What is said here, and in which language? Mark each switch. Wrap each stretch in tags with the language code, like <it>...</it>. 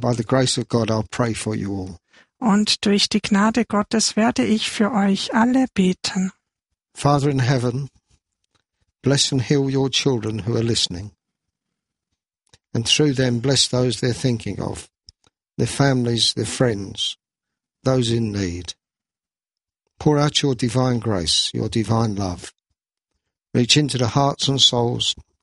<en>By the grace of God, I'll pray for you all.</en> <de>Und durch die Gnade Gottes werde ich für euch alle beten.</de> <en>Father in heaven, bless and heal your children who are listening. And through them, bless those they're thinking of, their families, their friends, those in need. Pour out your divine grace, your divine love. Reach into the hearts and souls.</en>